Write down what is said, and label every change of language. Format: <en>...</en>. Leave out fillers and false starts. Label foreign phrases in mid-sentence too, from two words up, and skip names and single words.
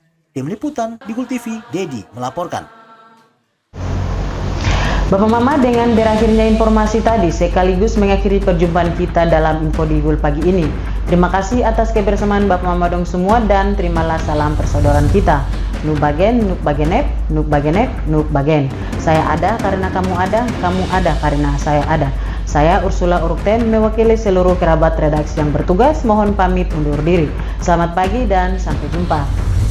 <id>Tim Liputan, Digul TV, Dedi melaporkan. Bapak Mama, dengan berakhirnya informasi tadi sekaligus mengakhiri perjumpaan kita dalam Info Digul pagi ini. Terima kasih atas kebersamaan Bapak Mama dong semua dan terimalah salam persaudaraan kita. Nuk bagen, nuk bagenep, nuk bagenep, nuk bagen. Saya ada karena kamu ada karena saya ada. Saya Ursula Urukten mewakili seluruh kerabat redaksi yang bertugas mohon pamit undur diri. Selamat pagi dan sampai jumpa.</id>